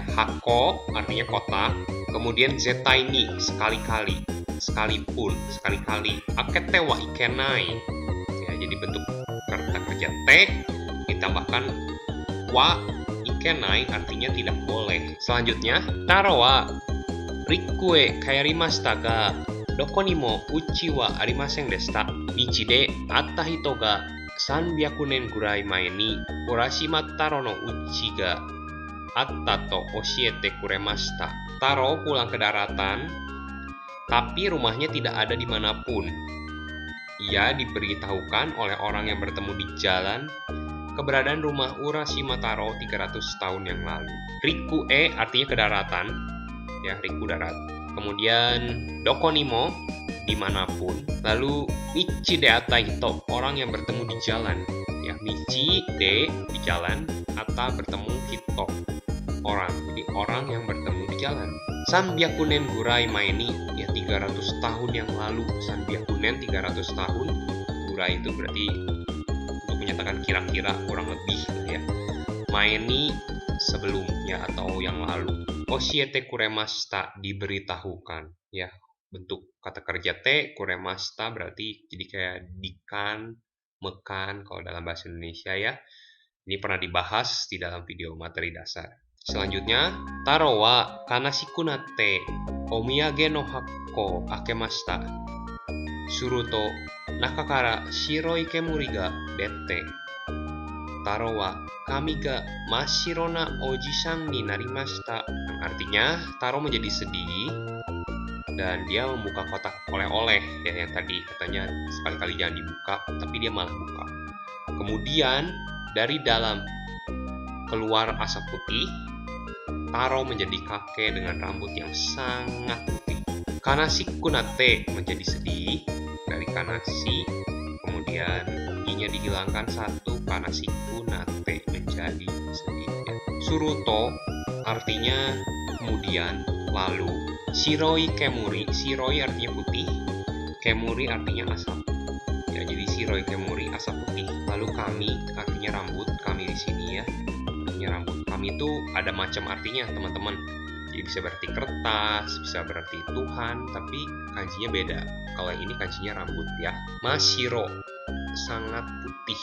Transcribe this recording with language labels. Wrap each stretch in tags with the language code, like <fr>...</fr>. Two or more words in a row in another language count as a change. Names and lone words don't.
<id>Hako artinya kotak. Kemudian</id> <ja>絶対に</ja> <id>sekali-kali, sekalipun, sekali-kali.</id> <ja>開けてはいけない</ja> <id>ya, jadi bentuk kata kerja T ditambahkan</id> <ja>はいけない</ja> <id>artinya tidak boleh. Selanjutnya,</id> <ja>太郎は陸へ帰りましたがどこにも家はありませんでした. 道で会った人が300年ぐらい前に浦島太郎の家があったと教えてくれました.</ja> <id>Taro pulang ke daratan, tapi rumahnya tidak ada dimanapun. Ia diberitahukan oleh orang yang bertemu di jalan keberadaan rumah Urashima Taro 300 tahun yang lalu. Riku artinya ke daratan, ya Riku darat. Kemudian</id> <ja>どこにも</ja> <id>dimanapun.</id> <ja>Lalu 道で会った人,</ja> <id>orang yang bertemu di jalan. Ya</id> <ja>道で</ja> <id>di jalan, atta bertemu hito orang. Jadi orang yang bertemu di jalan.</id> <ja>300年ぐらい前に,</ja> <id>ya 300 tahun yang lalu. 300 nen 300 tahun. Gurai itu berarti untuk menyatakan kira-kira kurang lebih ya.</id> <ja>前に</ja> <id>sebelumnya atau yang lalu.</id> <ja>教えてくれました,</ja> <id>diberitahukan ya. Bentuk kata kerja te, kuremashita berarti jadi kayak dikan, mekan kalau dalam bahasa Indonesia ya. Ini pernah dibahas di dalam video materi dasar. Selanjutnya,</id> <ja>太郎は悲しくなってお土産の箱開けました. すると中から白い煙が出て. 太郎は髪が真っ白なおじさんになりました.</ja> <id>Artinya, Taro menjadi sedih dan dia membuka kotak oleh-oleh ya, yang tadi katanya sekali-kali jangan dibuka, tapi dia malah buka. Kemudian dari dalam keluar asap putih. Taro menjadi kakek dengan rambut yang sangat putih.</id> <ja>悲しくなって</ja> <id>menjadi sedih, dari kanasi. Kemudian i-nya dihilangkan satu,</id> <ja>悲しくなって</ja> <id>menjadi sedih. Suruto artinya kemudian, lalu.</id> <ja>白い煙,</ja> <id>shiroi artinya putih, kemuri artinya asap. Ya, jadi</id> <ja>白い煙</ja> <id>asap putih. Lalu kami artinya rambut, kami di sini ya. Rambut kami itu ada macam artinya teman-teman. Jadi bisa berarti kertas, bisa berarti Tuhan, tapi kanjinya beda. Kalau yang ini kanjinya rambut ya. Mashiro sangat putih.</id>